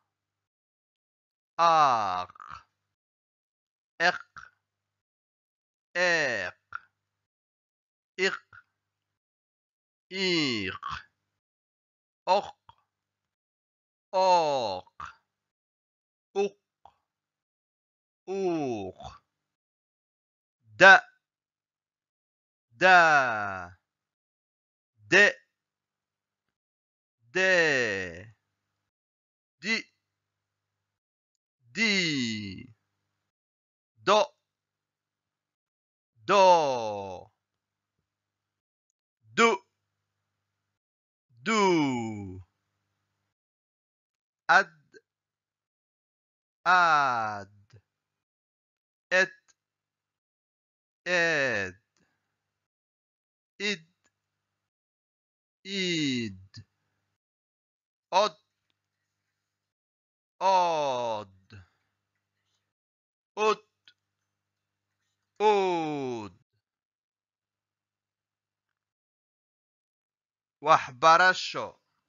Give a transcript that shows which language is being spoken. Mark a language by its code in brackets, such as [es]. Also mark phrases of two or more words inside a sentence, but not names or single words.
[so] aaq eq eeq iq iiq oq ooq uq uuq da daa de dee di dii do doo du duu ad aad ed eed id iid od ood ud uud waxbarasho